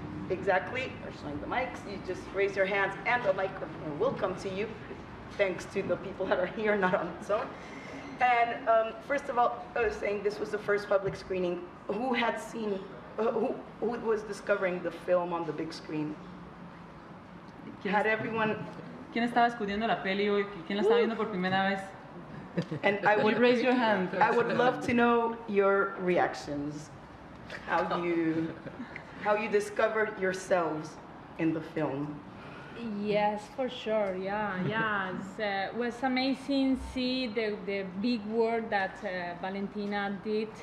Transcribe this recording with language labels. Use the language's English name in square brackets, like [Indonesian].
[English] Exactly, we're showing the mics. You just raise your hands and the microphone will come to you, thanks to the people that are here, not on its own. And first of all, I was saying this was the first public screening. Who had seen, who was discovering the film on the big screen? Had everyone... [Spanish] ¿Quién estaba escudiendo la peli hoy? ¿Quién la estaba viendo por primera vez? [English] And I would raise your hand. I would love to know your reactions, how you discovered yourselves in the film. Yes, for sure. Yeah. It was amazing. See the big work that Valentina did.